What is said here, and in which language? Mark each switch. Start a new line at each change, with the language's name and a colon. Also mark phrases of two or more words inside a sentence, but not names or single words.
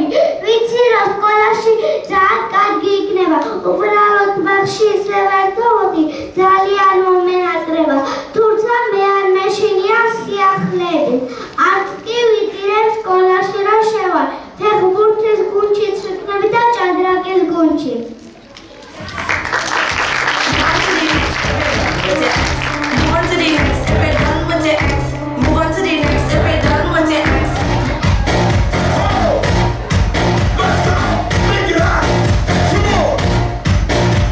Georgian: ვიცი რომ სკოლაში ძალიან კარგი იქნება. უბრალოდ ბაღში ისე ვერთობოდი, ძალიან მომენატრება. თუმცა მე არ მეშინია სიახლეებით. არც კი ვიტირებ სკოლაში რა შევალ. ფეხბურთის გუნდშიც ვიქნები და ჭადრაკის გუნდში.
English: Move on to the next, if you're done with your ex. Move on to the next, if you're done with your ex. Let's go! Make it hot! Come on!